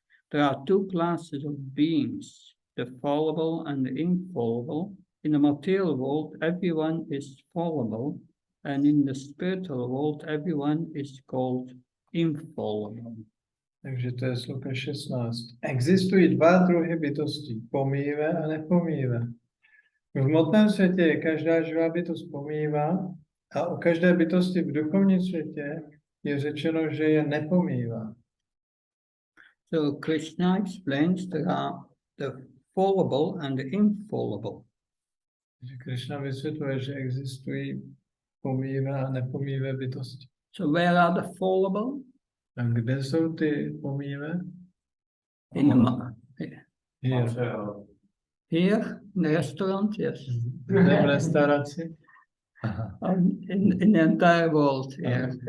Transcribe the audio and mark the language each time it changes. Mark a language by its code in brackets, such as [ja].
[en] There are 2 classes of beings, the fallible and the infallible. In the material world, everyone is fallible, and in the spiritual world, everyone is called infallible. [cs] Takže to je sloka 16. Existují 2 druhy bytostí, pomíjivé a nepomíjivé. V hmotném světě je každá živá bytost pomíjivá a o každé bytosti v duchovním světě je řečeno, že je nepomíjivá. [en] So Krishna explains there are the fallible and the infallible. [cs] Takže Krishna vysvětluje, že existují pomíjivé a nepomíjivé bytosti. [en] So where are the fallible? [cs] A kde jsou ty pomíjivé? [en] In the Here. here in the restaurant, yes. [cs] V restauraci. [en] In the entire world here.